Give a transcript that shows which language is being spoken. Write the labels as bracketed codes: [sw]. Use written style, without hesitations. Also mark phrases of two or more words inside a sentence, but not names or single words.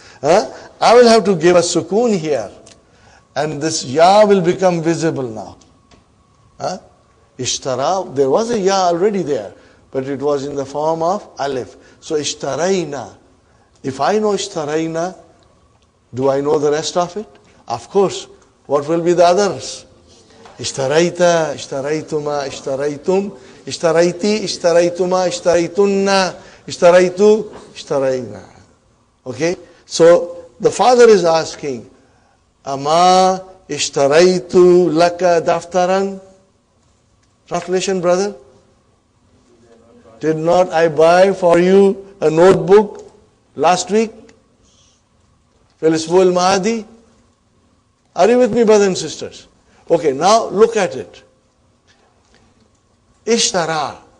[en] I will have to give a sukoon here. And this ya will become visible now. Ishtara, there was a ya already there, but it was in the form of alif. [ar] So اشترينا. [en] If I know ishtaraina, do I know the rest of it? Of course. What will be the others? [ar] اشتريت، اشتريتما، اشتريتم، اشتريت، اشتريتما، اشتريتن، اشتريت، اشترينا. [en] Okay? So the father is asking, [ar] أما اشتريت لك دفترا? [en] Translation, brother? Did not I buy for you a notebook last week? [ar] في المهدي? [en] Are you with me, brothers and sisters? Okay, now look at it. Ishtara.